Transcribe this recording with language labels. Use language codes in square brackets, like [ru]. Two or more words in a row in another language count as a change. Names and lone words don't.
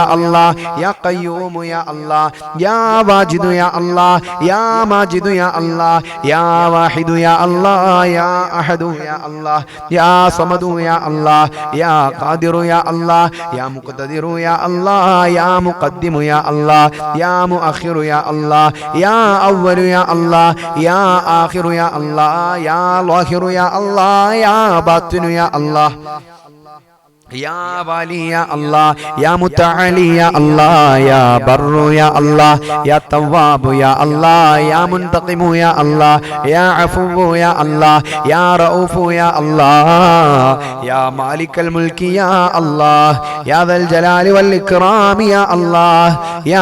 [ar] الله، يا قيوم يا الله، يا واجد يا الله، يا ماجد يا الله، يا واحد يا الله، يا أحد يا الله، يا صمد يا الله، يا قادر يا الله، يا مقتدر يا الله، يا مقدم يا الله، يا مؤخر يا الله، يا أول يا الله، يا آخر يا الله، يا ظاهر يا الله، يا باطن يا الله, يا والي يا الله يا متعالي يا الله يا بر يا الله يا تواب يا الله يا منتقم يا الله يا عفو يا الله يا رؤوف يا الله يا مالك الملك يا الله يا ذا الجلال والإكرام يا الله يا